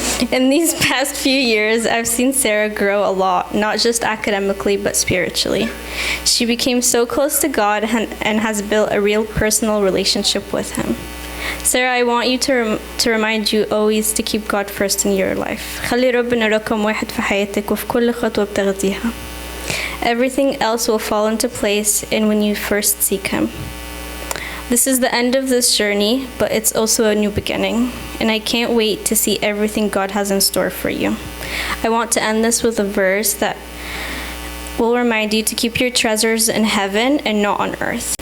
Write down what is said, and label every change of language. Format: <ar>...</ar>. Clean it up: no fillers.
<en>In these past few years, I've seen Sarah grow a lot, not just academically, but spiritually. She became so close to God and has built a real personal relationship with Him. Sarah, I want you to remind you always to keep God first in your life.</en> <ar>خلي ربنا رقم واحد في حياتك وفي كل خطوة بتاخديها.</ar> <en>Everything else will fall into place and when you first seek Him. This is the end of this journey, but it's also a new beginning, and I can't wait to see everything God has in store for you. I want to end this with a verse that will remind you to keep your treasures in heaven and not on earth.</en>